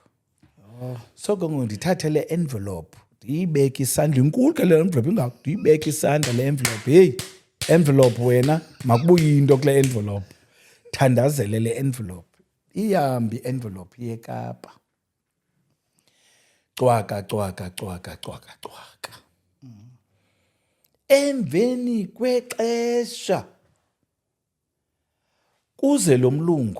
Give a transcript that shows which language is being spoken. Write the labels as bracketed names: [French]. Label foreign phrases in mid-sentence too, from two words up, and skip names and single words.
[Xhosa] So ke ngoku ndithathe le envelope ndiyibeke isandla inkulu ke le envelope ingako ndiyibeke isandla le envelope [English] hey envelope [Xhosa] wena makubuye into kule envelope thandazele le envelope ihambi envelope yeKapa cwaka emveni kwexesha kuze lo mlungu